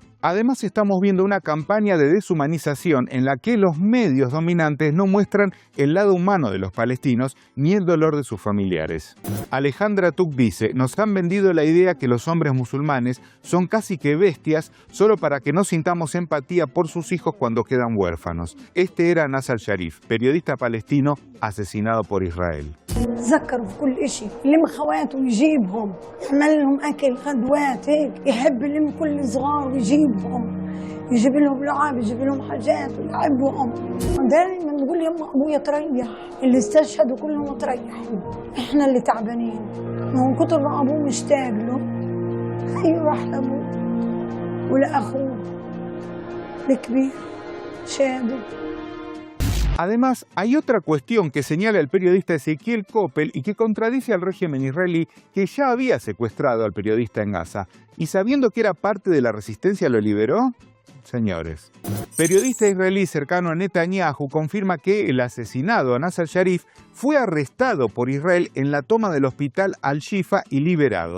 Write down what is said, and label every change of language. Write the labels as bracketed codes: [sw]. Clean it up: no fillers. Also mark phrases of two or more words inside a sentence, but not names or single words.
[es] Además estamos viendo una campaña de deshumanización en la que los medios dominantes no muestran el lado humano de los palestinos ni el dolor de sus familiares. Alejandra Tuk dice, nos han vendido la idea que los hombres musulmanes son casi que bestias solo para que no sintamos empatía por sus hijos cuando quedan huérfanos. Este era Anas al-Sharif, periodista palestino asesinado por Israel. [ar] تذكروا في كل شيء اللي من خواته يجيبهم يعمل لهم اكل غدوات هيك يحب يلم كل صغار ويجيبهم يجيب لهم لعاب يجيب لهم حاجات ويلعبهم دائما نقول يما ابويا تريح اللي استشهدوا كلهم تريحوا احنا اللي تعبانين من كتر ما ابوه مشتاق له يروح لابوه ولاخوه الكبير شادو. [es] Además, hay otra cuestión que señala el periodista Ezequiel Koppel y que contradice al régimen israelí, que ya había secuestrado al periodista en Gaza. Y sabiendo que era parte de la resistencia, ¿lo liberó? Señores, periodista israelí cercano a Netanyahu confirma que el asesinado Anas al-Sharif fue arrestado por Israel en la toma del hospital Al-Shifa y liberado.